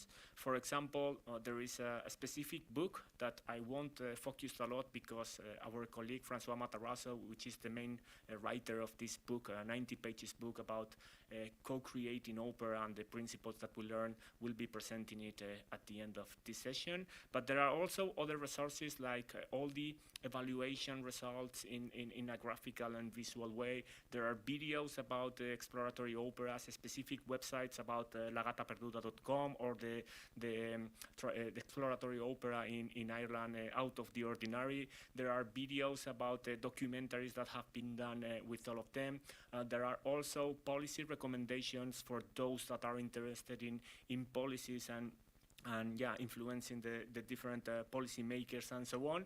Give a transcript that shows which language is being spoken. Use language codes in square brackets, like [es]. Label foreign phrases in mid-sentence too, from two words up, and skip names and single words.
[en] For example, there is a specific book that I won't focus a lot because our colleague François Matarasso, which is the main writer of this book, a 90 pages book about co-creating opera and the principles that we learn, will be presenting it at the end of this session. But there are also other resources like all the evaluation results in a graphical and visual way. There are videos about exploratory operas, specific websites about gata.perduda.com or the exploratory opera in Ireland, Out of the Ordinary. There are videos about documentaries that have been done with all of them. There are also policy recommendations for those that are interested in policies and influencing the different policy makers and so on.